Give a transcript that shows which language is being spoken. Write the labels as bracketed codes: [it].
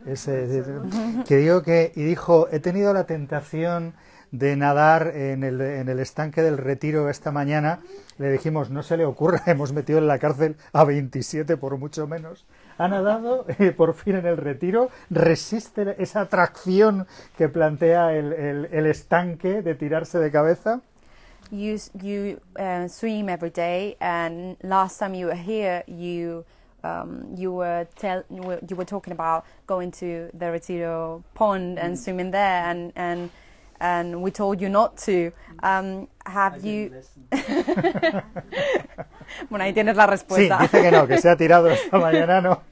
[es] Y dijo, he tenido la tentación de nadar en el estanque del Retiro esta mañana. Le dijimos, no se le ocurra, hemos metido en la cárcel a 27 por mucho menos. Ha nadado por fin en el Retiro, resiste esa atracción que plantea el estanque de tirarse de cabeza. [en] you swim every day, and last time you were here, you were talking about going to the Retiro pond and swimming there, and we told you not to. Have you? [es] Bueno, ahí tienes la respuesta. Sí, dice que no, que se ha tirado esta mañana, no.